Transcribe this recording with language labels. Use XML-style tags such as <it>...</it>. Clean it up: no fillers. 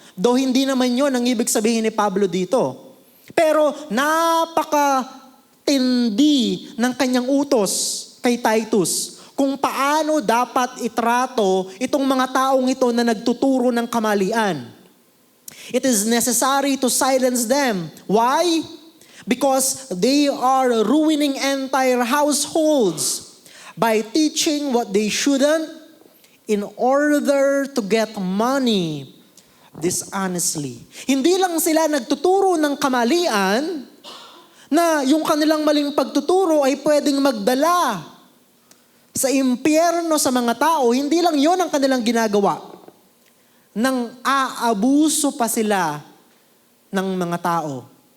<tl>Though hindi naman yun ang ibig sabihin ni Pablo dito. Pero napakatindi ng kanyang utos kay Titus kung paano dapat itrato itong mga taong ito na nagtuturo ng kamalian.</tl> <en>It is necessary to silence them. Why? Because they are ruining entire households by teaching what they shouldn't in order to get money dishonestly.</en> <tl>Hindi lang sila nagtuturo ng kamalian na yung kanilang maling pagtuturo ay pwedeng magdala sa impyerno sa mga tao. Hindi lang yon ang kanilang ginagawa. Nang aabuso pa sila ng mga tao.</tl>